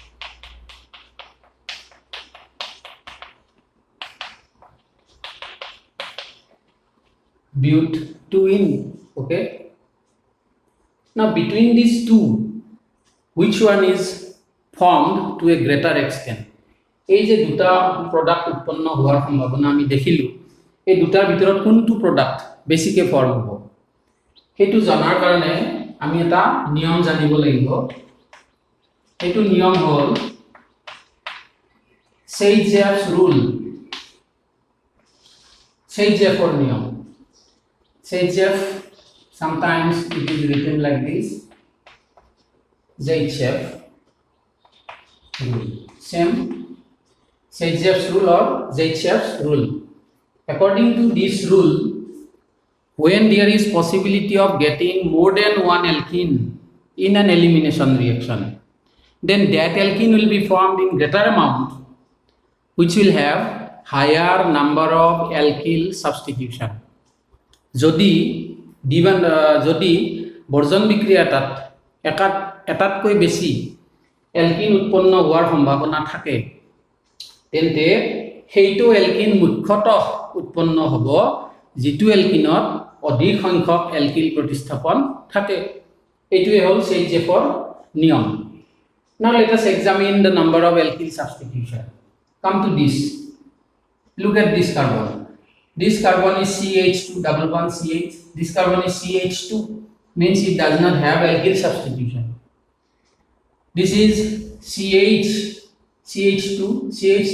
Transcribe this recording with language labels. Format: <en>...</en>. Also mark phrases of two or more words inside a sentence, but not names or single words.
<en>But 2 in. Okay. Now between these two, which one is formed to a greater extent?</en> <as>এই যে দুটা প্রোডাক্ট উৎপন্ন হোৱাৰ সম্ভাৱনা আমি দেখিলো, এই দুটাৰ ভিতৰত কোনটো প্ৰোডাক্ট বেছিকে ফৰ্ম হ'ব সেইটো জানাৰ কাৰণে আমি এটা নিয়ম জানিব লাগিব। এইটো নিয়ম হ'ল Sayzeff's rule. Sayzeff'ৰ নিয়ম।</as> <en>Sayzeff, sometimes it is written like this, Sayzeff rule. Same Sayzeff's rule or Sayzeff's rule. According to this rule, when there is possibility of getting more than one alkene in an elimination reaction, then that alkene will be formed in greater amount, which will have higher number of alkyl substitution.</en> <as>যদি বৰ্জন বিক্ৰিয়াটাত এটাতকৈ বেছি এলকিন উৎপন্ন হোৱাৰ সম্ভাৱনা থাকে, তেন্তে সেইটো এলকিন মুখ্যতঃ উৎপন্ন হ'ব যিটো এলকিনত অধিক সংখ্যক এলকিল প্ৰতিস্থাপন থাকে। এইটোৱে হ'ল Sayzeff'ৰ নিয়ম।</as> <en>Now let us examine the number of alkyl substitution. Come to this. Look at this carbon. This carbon is CH2 double bond CH. This carbon is CH2, means it does not have alkyl substitution. This is CH, CH2, CH3.</en>